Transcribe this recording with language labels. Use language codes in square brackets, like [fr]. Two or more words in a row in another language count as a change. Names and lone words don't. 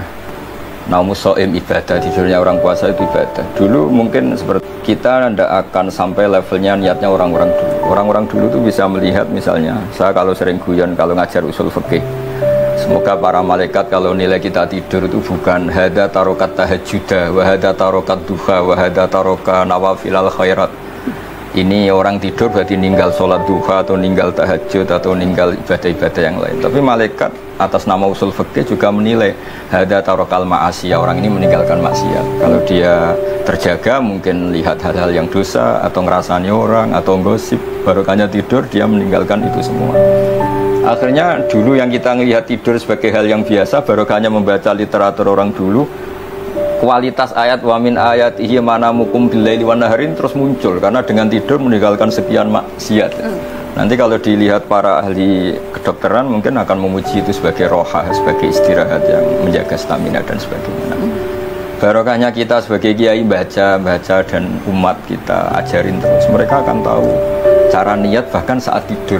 [ar] نوم الصائم عبادة, [id] tidurnya orang puasa itu ibadah. Dulu mungkin seperti kita tidak akan sampai levelnya niatnya orang-orang dulu. Orang-orang dulu tuh bisa melihat misalnya, saya kalau sering guyon kalau ngajar usul fikih. Semoga para malaikat kalau nilai kita tidur itu bukan [ar] هذا تركت التهجد، وهذا تركت الضحى، وهذا ترك نوافل الخيرات. [id] Ini orang tidur berarti ninggal sholat duha atau ninggal tahajud atau ninggal ibadah-ibadah yang lain. Tapi malaikat atas nama usul fikih juga menilai [ar] هذا ترك المعاصي, [id] orang ini meninggalkan maksiat. Kalau dia terjaga mungkin lihat hal-hal yang dosa atau ngerasani orang atau gosip, barokahnya tidur dia meninggalkan itu semua. Akhirnya dulu yang kita melihat tidur sebagai hal yang biasa, barokahnya membaca literatur orang dulu, kualitas ayat [ar] ومن آياته منامكم بالليل والنهار [id] terus muncul karena dengan tidur meninggalkan sekian maksiat. Nanti kalau dilihat para ahli kedokteran mungkin akan memuji itu sebagai roha, sebagai istirahat yang menjaga stamina dan sebagainya. Barokahnya kita sebagai kiai baca dan umat kita ajarin terus, mereka akan tahu cara niat bahkan saat tidur.